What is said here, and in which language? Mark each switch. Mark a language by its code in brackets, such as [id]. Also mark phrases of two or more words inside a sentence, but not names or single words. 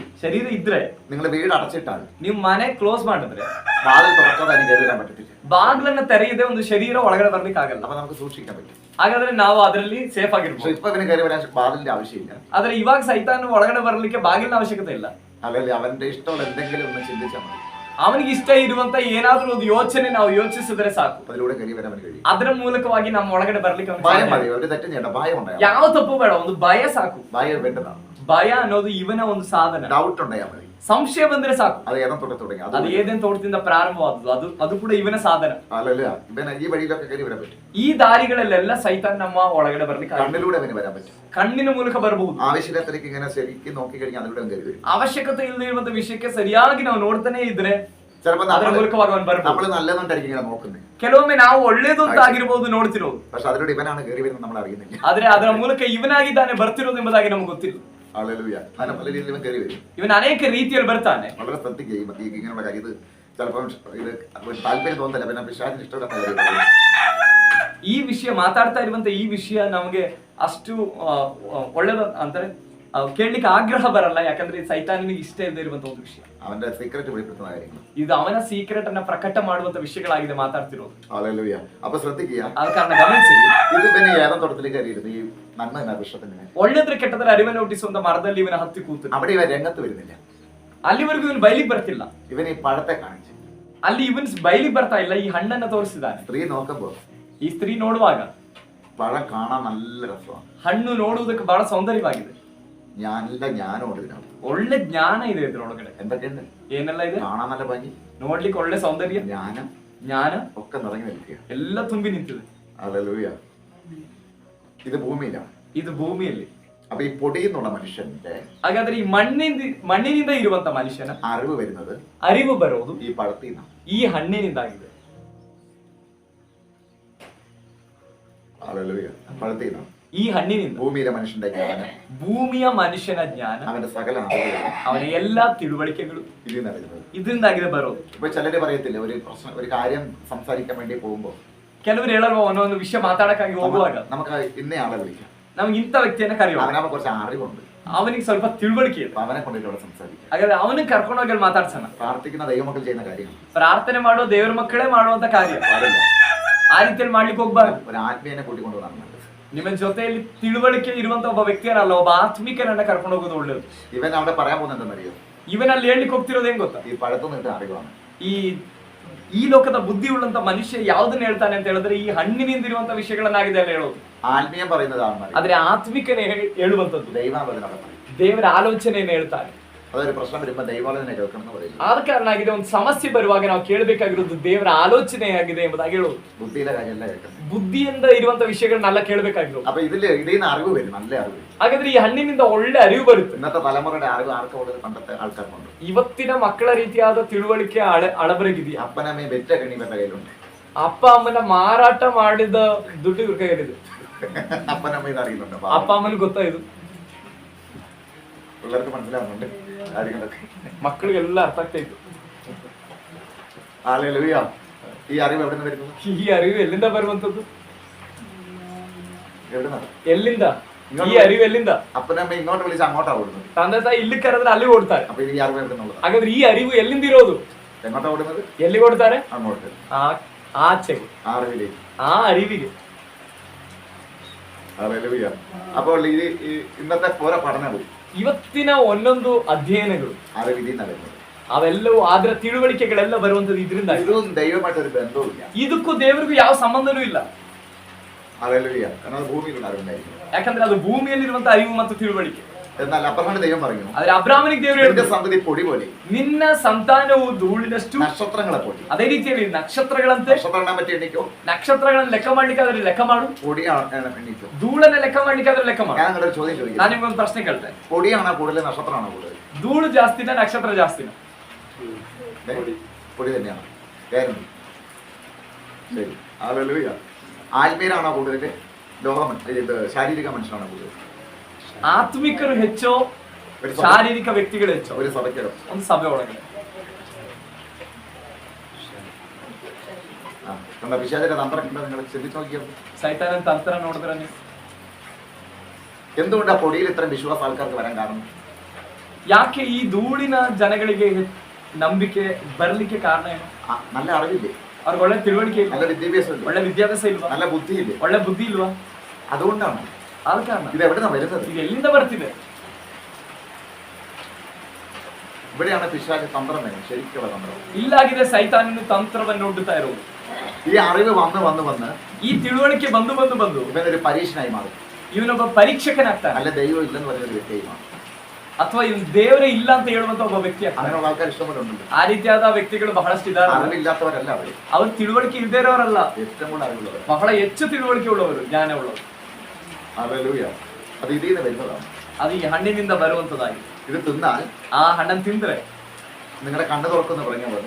[kn] ಶರೀರ ಇದ್ರೆ, [ml] നിങ്ങൾ വീട് അടച്ചിട്ടാൽ, [kn] ನೀವು മನೆ ಕ್ಲೋಸ್ ಮಾಡಿದ್ರೆ, [ml] വാതിൽ തുറക്കാതെ അതിന് കയറി വരാൻ പറ്റത്തില്ല. [kn] ಬಾಗ್ಲನ್ನ ತೆರೆಯದೆ ಒಂದು ಶರೀರ ಒಳಗಡೆ ಬರ್ಲಿಕ್ಕೆ ಆಗಲ್ಲ. [ml] അപ്പൊ നമുക്ക് സൂക്ഷിക്കാൻ പറ്റും. [kn] ಹಾಗಾದ್ರೆ ನಾವು ಅದರಲ್ಲಿ ಸೇಫ್ [ml] പക്ഷെ [kn] ಆಗಿರ್ಬೋದು. [ml] ഇപ്പൊ ഇവന് കയറി വരാൻ വാതിലിന്റെ ആവശ്യമില്ല. [kn] ಆದ್ರೆ ಇವಾಗ ಸೈತಾನ್ ಒಳಗಡೆ ಬರ್ಲಿಕ್ಕೆ ಬಾಗಿಲಿನ ಅವಶ್ಯಕತೆ ಇಲ್ಲ. [ml] അല്ലെങ്കിൽ അവന്റെ ഇഷ്ടമുള്ള എന്തെങ്കിലും ഒന്ന് ചിന്തിച്ചാൽ മതി. [kn] ಅವನಿಗೆ ಇಷ್ಟ ಇರುವಂತ ಏನಾದ್ರೂ ಒಂದು ಯೋಚನೆ ನಾವು ಯೋಚಿಸಿದ್ರೆ ಸಾಕು, [ml] അതിലൂടെ കയറി വരാൻ അവന് കഴിയും. [kn] ಅದರ ಮೂಲಕವಾಗಿ ನಮ್ಮ ಒಳಗಡೆ ಬರ್ಲಿಕ್ಕೆ ಅವ್ನಿಗೆ [ml] ഭയം [kn] ಸಾಧ್ಯ. [ml] മതി. ഒരു തെറ്റും ചെയ്യണ്ട. ഭയം ഉണ്ടായാൽ [kn] ಯಾವ ತಪ್ಪು ಬೇಡ, ಒಂದು ಭಯ ಸಾಕು. [ml] ഭയം വേണ്ടതാണ്. [kn] ಭಯ ಅನ್ನೋದು ಇವನ ಒಂದು ಸಾಧನ. [ml] ഡൗട്ട് ഉണ്ടായാൽ മതി. [kn] ಸಂಶಯ ಬಂದ್ರೆ ಸಾಕು. [ml] അത് ഏതം തൊട്ട് തുടങ്ങി [kn] ಅದು ಏದೇನ್ ತೋಟದಿಂದ ಪ್ರಾರಂಭವಾದದ್ದು, ಅದು ಕೂಡ ಇವನ ಸಾಧನ. [ml] അല്ലല്ല, ഇവന് ഈ വഴിയിലൊക്കെ കയറി വരാൻ പറ്റും. [kn] ಈ ದಾರಿಗಳಲ್ಲೆಲ್ಲ ಸೈತಾನ್ ನಮ್ಮ ಒಳಗಡೆ ಬರ್ಲಿಕ್ಕೆ ಆಗಲ್ಲ. [ml] കണ്ണിലൂടെ അവന് വരാൻ പറ്റും. [kn] ಕಣ್ಣಿನ ಮೂಲಕ ಬರಬಹುದು. [ml] ആവശ്യത്തിലേക്ക് ഇങ്ങനെ ശരിക്കും നോക്കി കഴിഞ്ഞാൽ അതിലൂടെ അവൻ കയറി വരും. [kn] ಅವಶ್ಯಕತೆ ಇಲ್ಲದೆ ಇರುವಂತ ವಿಷಯಕ್ಕೆ ಸರಿಯಾಗಿ ನಾವು ನೋಡ್ತಾನೆ ಇದ್ರೆ [ml] ചിലപ്പോ [kn] ಅದರ ಮೂಲಕವಾಗಿ ಅವನು ಬರ್ಬೋದು. [ml] നമ്മൾ നല്ലതുകൊണ്ടായിരിക്കും ഇങ്ങനെ നോക്കുന്നത്. [kn] ಕೆಲವೊಮ್ಮೆ ನಾವು ಒಳ್ಳೇದು ಅಂತ ಆಗಿರ್ಬೋದು ನೋಡ್ತಿರೋದು, [ml] പക്ഷെ അതിലൂടെ ഇവനാണ് കയറി വരുന്നത് നമ്മൾ അറിയുന്നില്ല. [kn] ಆದ್ರೆ ಅದರ ಮೂಲಕ ಇವನಾಗಿದ್ದಾನೆ ಬರ್ತಿರೋದು ಎಂಬುದಾಗಿ ನಮ್ಗೆ ಗೊತ್ತಿಲ್ಲ. [ml] ഹല്ലേലൂയ. അങ്ങനെ പല രീതിയിൽ ഇവൻ കയറി വരും. [kn] ಇವನ್ ಅನೇಕ ರೀತಿಯಲ್ಲಿ ಬರ್ತಾನೆ. [ml] വളരെ ശ്രദ്ധിക്കുകയും ഇങ്ങനെയുള്ള കാര്യം ഇത് ചിലപ്പോൾ ഇത് താല്പര്യം തോന്നില്ല. പിന്നെ പിശാചിന് ഇഷ്ടമില്ലാത്ത കാര്യം. [kn] ಈ ವಿಷಯ ಮಾತಾಡ್ತಾ ಇರುವಂತ ಈ ವಿಷಯ ನಮಗೆ ಅಷ್ಟು ಒಳ್ಳೇದು ಅಂತಾರೆ ಕೇಳಲಿಕ್ಕೆ ಆಗ್ರಹ ಬರಲ್ಲ. ಯಾಕಂದ್ರೆ ಸೈತಾನಿಗೆ ಇಷ್ಟ ಇಲ್ಲದೆ ಇರುವಂತ ಒಂದು ವಿಷಯ, [ml] അവന്റെ സീക്രട്ട് വെളിപ്പെടുത്തുന്ന കാര്യങ്ങൾ. [kn] ಇದು ಅವನ ಸೀಕ್ರೆಟ್ ಅನ್ನ ಪ್ರಕಟ ಮಾಡುವಂತ ವಿಷಯಗಳಾಗಿದೆ ಮಾತಾಡ್ತಿರೋದು. [ml] ഹല്ലേലൂയ. അപ്പൊ ശ്രദ്ധിക്കുക, [kn] ಆದ ಕಾರಣ ಗಮನಿಸಿರಿ. [ml] ഇത് പിന്നെ ഏതാം തോട്ടത്തിലേക്ക് കയറിയിരുന്നു. ഈ നന്മ എന്ന വൃക്ഷത്തിന് [kn] ಒಳ್ಳೆದ್ರ ಕೆಟ್ಟದ್ರ ಅರಿವನ್ನು ಹುಟ್ಟಿಸುವಂತ ಮರದಲ್ಲಿ ಇವನ ಹತ್ತಿ ಕೂತು [ml] അവിടെ ഇവൻ രംഗത്ത് വരുന്നില്ല. [kn] ಅಲ್ಲಿವರೆಗೂ ಇವನು ಬಯಲಿಗೆ ಬರ್ತಿಲ್ಲ. [ml] ഇവൻ ഈ പഴത്തെ കാണിച്ചു. [kn] ಅಲ್ಲಿ ಇವನ್ ಬಯಲಿಗೆ ಬರ್ತಾ ಇಲ್ಲ, ಈ ಹಣ್ಣನ್ನ ತೋರಿಸಿದ್ದಾನೆ. [ml] സ്ത്രീ നോക്കുമ്പോ [kn] ಈ ಸ್ತ್ರೀ ನೋಡುವಾಗ [ml] പഴം കാണാൻ നല്ല രസമാണ്, [kn] ಹಣ್ಣು ನೋಡುವುದಕ್ಕೆ ಬಹಳ ಸೌಂದರ್ಯವಾಗಿದೆ, [ml] നല്ല ജ്ഞാനമുണ്ട് ഇതിനകത്ത്. [kn] ಒಳ್ಳೆ ಜ್ಞಾನ ಇದೆ ಇದ್ರೊಳಗಡೆ. [ml] എന്തൊക്കെയുണ്ട്? [kn] ಏನೆಲ್ಲ ಇದೆ? [ml] കാണാൻ നല്ല ഭംഗി, [kn] ನೋಡ್ಲಿಕ್ಕೆ ಒಳ್ಳೆ ಸೌಂದರ್ಯ, [ml] ജ്ഞാനം [kn] ಜ್ಞಾನ [ml] ഒക്കെ നിറഞ്ഞു നിൽക്കുക. [kn] ಎಲ್ಲ ತುಂಬಿ ನಿಂತಿದೆ. [ml] ഹല്ലേലൂയ. ഇത് ഭൂമിയിലാണ്. [kn] ಇದು ಭೂಮಿಯಲ್ಲಿ. [ml] അപ്പൊ ഈ പൊടിയെന്നുള്ള മനുഷ്യന്റെ [kn] ಹಾಗಾದ್ರೆ ಈ ಮಣ್ಣಿನಿಂದ ಇರುವಂತ ಮನುಷ್ಯನ [ml] അറിവ് വരുന്നത് [kn] ಅರಿವು ಬರೋದು [ml] ഈ പഴത്തിൽ നിന്നാണ്. [kn] ಈ ಹಣ್ಣಿನಿಂದಾಗಿದೆ. [ml] ഹല്ലേലൂയ. പഴത്തിൽ നിന്നാണ്. [kn] ಈ ಹಣ್ಣಿನಿಂದ [ml] ഭൂമിയിലെ മനുഷ്യന്റെ ജ്ഞാനം, [kn] ಭೂಮಿಯ ಮನುಷ್ಯನ ಜ್ಞಾನ, [ml] അവന്റെ സകല അറിവുകളും [kn] ಅವನ ಎಲ್ಲಾ ತಿಳುವಳಿಕೆಗಳು [ml] ഇതിൽ നിറയുന്നത്. [kn] ಇದರಿಂದಾಗಿದೆ ಬರೋದು. [ml] ഇപ്പൊ ചിലര് പറയത്തില്ല, ഒരു പ്രശ്നം, ഒരു കാര്യം സംസാരിക്കാൻ വേണ്ടി പോകുമ്പോ [kn] ಕೆಲವರು ಹೇಳಲ್ವ, ಒಂದೊಂದು ವಿಷಯ ಮಾತಾಡಕ್ಕಾಗಿ ಹೋಗುವಾಗ [ml] നമുക്ക് ഇന്ന ആളെ വിളിക്കാം, [kn] ನಮ್ಗೆ ಇಂಥ ವ್ಯಕ್ತಿಯನ್ನ ಕರೆಯೋಣ, [ml] അവനവൻ കുറച്ച് അറിവുണ്ട്, [kn] ಅವನಿಗೆ ಸ್ವಲ್ಪ ತಿಳುವಳಿಕೆ ಇದೆ, [ml] അപ്പൊ അവനെ കൊണ്ടിട്ട് അവിടെ സംസാരിക്കാം. [kn] ಹಾಗಾದ್ರೆ ಅವನಿಗೆ ಕರ್ಕೊಂಡೋಗಿ ಅಲ್ಲಿ ಮಾತಾಡ್ಸೋಣ. [ml] പ്രാർത്ഥിക്കുന്ന ദൈവമക്കൾ ചെയ്യുന്ന കാര്യങ്ങൾ [kn] ಪ್ರಾರ್ಥನೆ ಮಾಡುವ ದೇವರ ಮಕ್ಕಳೇ ಮಾಡುವಂತ ಕಾರ್ಯ, [ml] പാടില്ല. [kn] ಆ ರೀತಿಯಲ್ಲಿ ಮಾಡ್ಲಿಕ್ಕೆ ಹೋಗ್ಬಾರ್ದು. [ml] ഒരു ആത്മീയനെ കൂട്ടിക്കൊണ്ടുവന്നാണ് നല്ലത്. [kn] ನಿಮ್ಮ ಜೊತೆಯಲ್ಲಿ ತಿಳುವಳಿಕೆ ಇರುವಂತ ಒಬ್ಬ ವ್ಯಕ್ತಿಯರಲ್ಲ, ಒಬ್ಬ ಆತ್ಮಿಕನನ್ನ ಕರ್ಕೊಂಡು ಹೋಗೋದು ಒಳ್ಳೇದು. [ml] ഇവൻ അവിടെ പറയാൻ പോകുന്നത് എന്തെന്നറിയോ? [kn] ಇವನಲ್ಲಿ ಹೇಳ್ಲಿಕ್ಕೆ ಹೋಗ್ತಿರೋದು ಏನ್ ಗೊತ್ತಾ? [ml] ഈ പഴത്തു നിന്നിട്ട് അറിവാണ്. [kn] ಈ ಲೋಕದ ಬುದ್ಧಿ ಉಳ್ಳಂತ ಮನುಷ್ಯ ಯಾವ್ದನ್ನ ಹೇಳ್ತಾನೆ ಅಂತ ಹೇಳಿದ್ರೆ ಈ ಹಣ್ಣಿನಿಂದ ಇರುವಂತ ವಿಷಯಗಳನ್ನಾಗಿದೆ ಅಲ್ಲ ಹೇಳೋದು. [ml] ആത്മീയം പറയുന്നത് ആണെന്നറിയോ? [kn] ಆದ್ರೆ ಆತ್ಮಿಕನೇ ಹೇಳುವಂತದ್ದು, [ml] ദൈവാലോചന പറയും. [kn] ದೇವರ ಆಲೋಚನೆಯನ್ನು ಹೇಳ್ತಾರೆ. [ml] അതൊരു പ്രശ്നം വരുമ്പോ ദൈവാലോചന കേൾക്കണം എന്ന് പറയുന്നു. [kn] ಆದ ಕಾರಣ ಆಗಿದೆ, ಒಂದು ಸಮಸ್ಯೆ ಬರುವಾಗ ನಾವು ಕೇಳಬೇಕಾಗಿರೋದು ದೇವರ ಆಲೋಚನೆ ಆಗಿದೆ ಎಂಬುದಾಗಿ ಹೇಳೋದು. [ml] ബുദ്ധിയിലെ കാര്യമല്ല കേൾക്കണം. [kn] ಬುದ್ಧಿಯಿಂದ ಇರುವಂತ ವಿಷಯಗಳನ್ನೆಲ್ಲ ಕೇಳಬೇಕಾಗಿರೋದು. [ml] അപ്പൊ ഇതില് ഇതിൽ അറിവ് വരും, നല്ല അറിവ്. [kn] ಹಾಗಾದ್ರೆ ಈ ಹಣ್ಣಿನಿಂದ ಒಳ್ಳೆ ಅರಿವು ಬರುತ್ತೆ. [ml] ഇന്നത്തെ തലമുറയുടെ അറിവ് ആർക്ക് കൂടുതൽ പണ്ടത്തെ ആൾക്കാർക്കുണ്ട്? [kn] ಇವತ್ತಿನ ಮಕ್ಕಳ ರೀತಿಯಾದ ತಿಳುವಳಿಕೆ ಅಳಬರಗಿದೆಯಾ? [ml] അപ്പനമ്മയും വെറ്റ കണി ഇവരുടെ കയ്യിലുണ്ട്. [kn] ಅಪ್ಪ ಅಮ್ಮನ ಮಾರಾಟ ಮಾಡಿದ ದುಡ್ಡು ಇವ್ರ ಕೈಯಲ್ಲಿದೆ. [ml] അപ്പനമ്മ ഇത് അറിയുന്നുണ്ട്. [kn] ಅಪ್ಪ ಅಮ್ಮನಿಗೆ ಗೊತ್ತಾ ಇದು? [ml] പിള്ളേർക്ക് മനസ്സിലാവുന്നുണ്ട് കാര്യങ്ങളൊക്കെ. [kn] ಮಕ್ಕಳಿಗೆಲ್ಲ ಅರ್ಥ ಆಗ್ತಾ ಇತ್ತು. [ml] ഹല്ലേലൂയ. ഈ അറിവ് എവിടെ നിന്ന് വരുന്നു? [kn] ಈ ಅರಿವು ಎಲ್ಲಿಂದ ಬರುವಂತದ್ದು? [ml] എവിടുന്നാണ്? [kn] ಎಲ್ಲಿಂದ ಈ ಅರಿವು ಎಲ್ಲಿಂದ? [ml] അപ്പനമ്മ ഇങ്ങോട്ട് വിളിച്ച് അങ്ങോട്ടാ ഓടുന്നത്. [kn] ತಂದೆ ತಾಯಿ ಇಲ್ಲಿ ಕರೆದ್ರೆ ಅಲ್ಲಿ ಓಡ್ತಾರೆ. [ml] അപ്പൊ ഈ അറിവ് എവിടെ നിന്നുള്ളത്? [kn] ಹಾಗಾದ್ರೆ ಈ ಅರಿವು ಎಲ್ಲಿಂದ ಇರೋದು? [ml] എങ്ങോട്ടാ ഓടുന്നത്? [kn] ಎಲ್ಲಿ ಓಡ್ತಾರೆ? [ml] അങ്ങോട്ട്, [kn] ಆಚೆಗೆ, [ml] ആ അറിവിലേക്ക്, [kn] ಆ ಅರಿವಿಗೆ. [ml] ഹല്ലേലൂയ. അപ്പോൾ ഇത് ഇന്നത്തെ ഓരോ പഠനവും [kn] ಇವತ್ತಿನ ಒಂದೊಂದು ಅಧ್ಯಯನಗಳು [ml] അറിവ് ഇതിൽ നിന്നാണ് വരുന്നത്. [kn] ಅವೆಲ್ಲವೂ ಆದ್ರ ತಿಳುವಳಿಕೆಗಳೆಲ್ಲ ಬರುವಂತದ್ದು ಇದರಿಂದ. [ml] ഇതും ദൈവമായിട്ട് ഒരു ബന്ധവുമില്ല. [kn] ಇದಕ್ಕೂ ದೇವರಿಗೂ ಯಾವ ಸಂಬಂಧನೂ ಇಲ್ಲ. [ml] ഹല്ലേലൂയ. കാരണം അത് ഭൂമിയിലുള്ള അറിവുണ്ടായിരിക്കും. [kn] ಯಾಕಂದ್ರೆ ಅದು ಭೂಮಿಯಲ್ಲಿರುವಂತ ಅರಿವು ಮತ್ತು ತಿಳುವಳಿಕೆ. [ml] എന്നാൽ അബ്രഹാമിന്റെ ദൈവം പറഞ്ഞു, [kn] ಆದ್ರೆ ಅಬ್ರಾಹ್ಮನಿಗೆ ದೇವರು [ml] നിന്റെ [kn] ಹೇಳಿದ್ರು, [ml] സന്തതി പൊടി പോലെ, [kn] ನಿನ್ನ ಸಂತಾನವು ಧೂಳಿನಷ್ಟು, [ml] നക്ഷത്രങ്ങളെ പോലെ. [kn] ಅದೇ ರೀತಿಯಲ್ಲಿ ನಕ್ಷತ್ರಗಳಂತೆ. [ml] നക്ഷത്രം എണ്ണാൻ പറ്റി എണ്ണിക്കോ, [kn] ನಕ್ಷತ್ರಗಳನ್ನ ಲೆಕ್ಕ ಮಾಡ್ಲಿಕ್ಕೆ ಆದ್ರೆ ಲೆಕ್ಕ ಮಾಡು, [ml] പൊടിയാണ് എണ്ണിക്കോ. [kn] ಧೂಳನ್ನ ಲೆಕ್ಕ ಮಾಡ್ಲಿಕ್ಕೆ ಆದ್ರೆ ಲೆಕ್ಕ ಮಾಡು. [ml] ഞാൻ നിങ്ങളുടെ ചോദ്യം [kn] ನಾನು [ml] ചോദിക്കാം, [kn] ನಿಮ್ಗೊಂದು ಪ್ರಶ್ನೆ ಕೇಳ್ತೇನೆ, [ml] പൊടിയാണോ കൂടുതൽ, നക്ഷത്രമാണോ കൂടുതൽ? [kn] ಧೂಳು ಜಾಸ್ತಿನ ನಕ್ಷತ್ರ ಜಾಸ್ತಿನ? [ml] പൊടി തന്നെയാണ്. കാര്യം ശരി. ഹല്ലേലൂയ. ആത്മീയരാണോ കൂടുതൽ, ഇത് ശാരീരിക മനുഷ്യനാണോ കൂടുതൽ? [kn] ಆತ್ಮಿಕರು ಹೆಚ್ಚೋ ಶಾರೀರಿಕ ವ್ಯಕ್ತಿಗಳು ಹೆಚ್ಚೋ? [ml] ഒരു സഭയ്ക്കോ [kn] ಒಂದು ಸಭೆ ಒಳಗಡೆ [ml] പിശാചിന്റെ തന്ത്രം നിങ്ങൾ ചിന്തിച്ചു നോക്കിയോ? [kn] ಸೈತಾನನ ತಂತ್ರ ನೋಡಿದ್ರೆ ನೀವು [ml] എന്തുകൊണ്ട് ആ പൊടിയിൽ ഇത്രയും വിശ്വാസം ആൾക്കാർക്ക് വരാൻ കാരണം? [kn] ಯಾಕೆ ಈ ಧೂಳಿನ ಜನಗಳಿಗೆ ನಂಬಿಕೆ ಬರ್ಲಿಕ್ಕೆ ಕಾರಣ ಏನು? [ml] നല്ല അറിവില്ലേ, [kn] ಅವ್ರಿಗೆ ಒಳ್ಳೆ ತಿಳುವಳಿಕೆ ಇಲ್ಲ, [ml] നല്ല വിദ്യാഭ്യാസം ഇല്ലേ, [kn] ಒಳ್ಳೆ ವಿದ್ಯಾಭ್ಯಾಸ ಇಲ್ವಾ, [ml] നല്ല ബുദ്ധിയില്ലേ? [kn] ಒಳ್ಳೆ ಬುದ್ಧಿ ಇಲ್ವಾ? [ml] അതുകൊണ്ടാണ്. [kn] ಆದ ಕಾರಣ [ml] ഇത് എവിടെയാണ് വരുന്നത്? [kn] ಇದು ಎಲ್ಲಿಂದ ಬರ್ತಿದೆ? [ml] ഇവിടെയാണ് പിശാച് തന്ത്രം വരുന്നത്, ശരിക്കുള്ള തന്ത്രം. [kn] ಇಲ್ಲಾಗಿದೆ ಸೈತಾನನ ತಂತ್ರವನ್ನು ಒಡ್ಡುತ್ತಾ ಇರೋದು. [ml] ഈ അറിവ് വന്ന് വന്ന് വന്ന് [kn] ಈ ತಿಳುವಳಿಕೆ ಬಂದು ಬಂದು ಬಂದು [ml] ഇവനൊരു പരീക്ഷനായി മാറും, [kn] ಇವನೊಬ್ಬ ಪರೀಕ್ಷಕನಾಗ್ತಾನೆ, [ml] അല്ല ദൈവം ഇല്ലെന്ന് പറയുന്ന ഒരു വ്യക്തിയായി മാറും. [kn] ಅಥವಾ ಇವನು ದೇವರೇ ಇಲ್ಲ ಅಂತ ಹೇಳುವಂತ ಒಬ್ಬ ವ್ಯಕ್ತಿ ಆಗ್ತಾನೆ. [ml] അങ്ങനെയുള്ള ആൾക്കാർ ഇഷ്ടംപോലെ ഉണ്ട്. [kn] ಆ ರೀತಿಯಾದ ವ್ಯಕ್ತಿಗಳು ಬಹಳಷ್ಟು ಇದ್ದಾರೆ. [ml] അറിവില്ലാത്തവരല്ല അവർ, [kn] ಅವ್ರು ತಿಳುವಳಿಕೆ ಇಲ್ಲದೇ ಇರೋರಲ್ಲ, [ml] ഏറ്റവും കൂടുതൽ അറിവുള്ളവർ, [kn] ಬಹಳ ಹೆಚ್ಚು ತಿಳುವಳಿಕೆ ಉಳ್ಳವರು, ಜ್ಞಾನ ಉಳ್ಳವರು. [ml] ഹല്ലേലൂയ. അത് ഇതിൽ നിന്ന് വരുന്നതാണ്. [kn] ಅದು ಈ ಹಣ್ಣಿನಿಂದ ಬರುವಂತದಾಗಿ. [ml] ഇത് തിന്നാൽ [kn] ಆ ಹಣ್ಣನ್ನು ತಿಂದ್ರೆ [ml] നിങ്ങളുടെ കണ്ണു തുറക്കുന്ന പറഞ്ഞ പോലെ